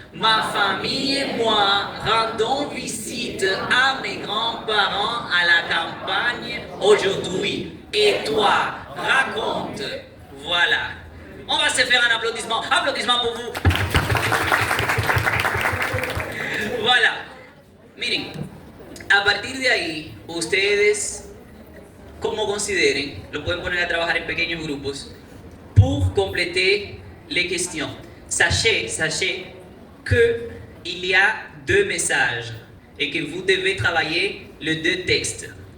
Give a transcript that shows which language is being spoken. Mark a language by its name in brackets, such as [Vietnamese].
[French] Ma famille et moi rendons visite à mes grands-parents à la campagne aujourd'hui. Et toi, raconte. Voilà. On va se faire un applaudissement. Applaudissement pour vous. Voilà. [Spanish] Miren, a partir de ahí, ustedes, como consideren, lo pueden poner a trabajar en pequeños grupos [French] pour compléter les questions. Sachez qu'il y a 2 messages et que vous devez travailler les 2 textes.